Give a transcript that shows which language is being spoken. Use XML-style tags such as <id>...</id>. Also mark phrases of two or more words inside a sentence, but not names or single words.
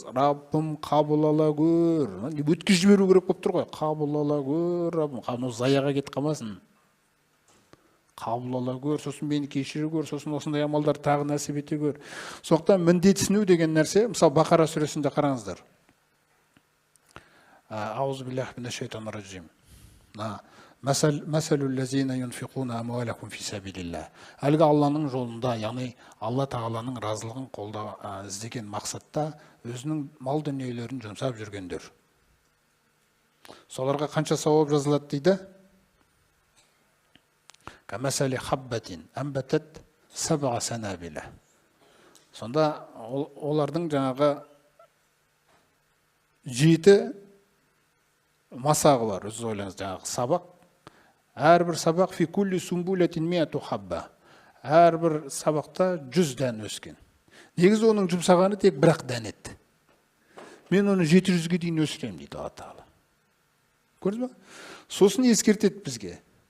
<kk>Раббым қабыл ала көр. Өткізіп жіберу керек болып тұр ғой. Қабыл ала көр, Раббым. Қабыл заяға кетіп қалмасын. Қабыл ала көр, сосын мені кешіре көр, сосын осындай амалдар тағы нәсіп ете көр. Сондықтан міндетсіну деген нәрсе, мысалы Бақара сүресінде қараңыздар.</kk> <ar>أعوذ بالله من الشيطان الرجيم. مثل الذين ينفقون أموالهم في سبيل الله.</ar> <kk>Әлгі Алланың жолында, яғни Алла Тағаланың разылығын іздеген мақсатта өзінің мал дүниелерін жұмсап жүргендер. Соларға қанша сауап жазылады дейді?</kk> <ar>كمثل حبة أنبتت سبع سنابل.</ar> <kk>Сонда олардың жаңағы 7 масағы бар. Өзіңіз ойлаңыз, жаңағы сабақ. Әрбір сабақ</kk> <ar>في كل سنبلة مائة حبة.</ar> <kk>Әрбір сабақта 100 дән өскен. Негізі оның жұмсағаны тек бірақ дән еді. Мен оны 700-ге дейін өсіремін дейді Алла Тағала. Көрдіңіз бе? Сосын ескертеді бізге.</kk>